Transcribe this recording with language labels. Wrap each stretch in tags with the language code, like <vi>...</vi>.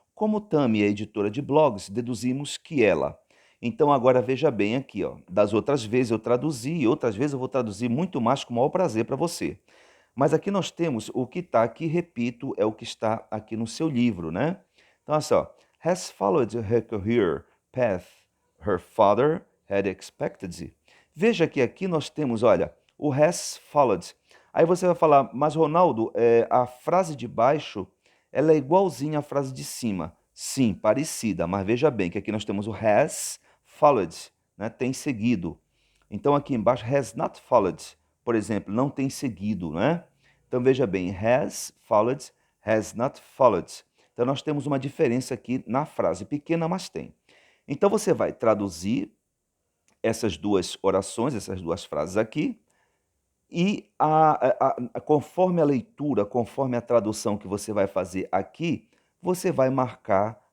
<pt>Como Tammy é editora de blogs, deduzimos que ela. Então agora veja bem aqui, ó. Das outras vezes eu traduzi e outras vezes eu vou traduzir muito mais com o maior prazer para você. Mas aqui nós temos o que está aqui, repito, é o que está aqui no seu livro, né? Então, olha só.</pt> <en>Has followed her career path her father had expected.</en> <pt>Veja que aqui nós temos, olha, o</pt> <en>has followed.</en> <pt>Aí você vai falar, mas Ronaldo, a frase de baixo, ela é igualzinha à frase de cima. Sim, parecida, mas veja bem que aqui nós temos o</pt> <en>has followed,</en> <pt>né? Tem seguido. Então aqui embaixo,</pt> <en>has not followed,</en> <pt>por exemplo, não tem seguido, né? Então veja bem,</pt> <en>has not followed.</en> <pt>Então nós temos uma diferença aqui na frase, pequena, mas tem. Então você vai traduzir essas duas orações, essas duas frases aqui, e conforme a leitura, conforme a tradução que você vai fazer aqui, você vai marcar</pt>